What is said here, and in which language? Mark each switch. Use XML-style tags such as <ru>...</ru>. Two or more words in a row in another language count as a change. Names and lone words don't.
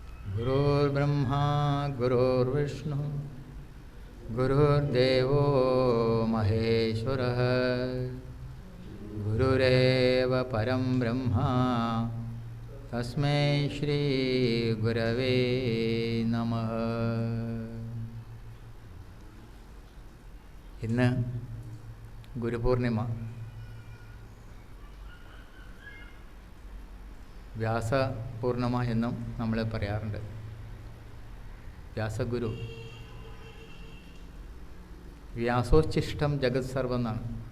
<sa>गुरुर्ब्रह्मा गुरुर्विष्णु गुरुर्देवो महेश्वरः गुरुरेव परं ब्रह्मा तस्मै श्री गुरवे नमः.</sa> <ml>ഇന്ന് ഗുരുപൂർണിമ. വ്യാസപൂർണിമ എന്നും നമ്മൾ പറയാറുണ്ട്. വ്യാസഗുരു,</ml> <sa>വ്യാസോച്ഛിഷ്ടം ജഗത് സർവം</sa> <ml>എന്നാണ്.</ml>